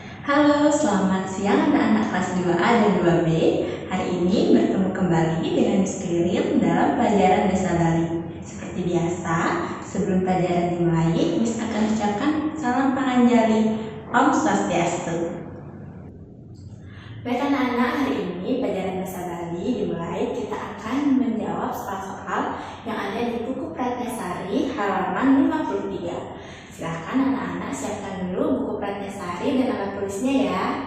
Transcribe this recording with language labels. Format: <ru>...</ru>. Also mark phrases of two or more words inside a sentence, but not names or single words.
<id>Halo, selamat siang anak-anak kelas 2A dan 2B. Hari ini bertemu kembali dengan Miss Kirin dalam pelajaran Bahasa Bali. Seperti biasa, sebelum pelajaran dimulai, Miss akan ucapkan salam panganjali.</id> <ban>Om Swastiastu.</ban> <id>Baik anak-anak, hari ini pelajaran Bahasa Bali dimulai. Kita akan menjawab soal-soal yang ada di buku Pratnyasari halaman 53. Silahkan anak-anak siapkan dulu buku Pratnyasari dan alat tulisnya ya.</id>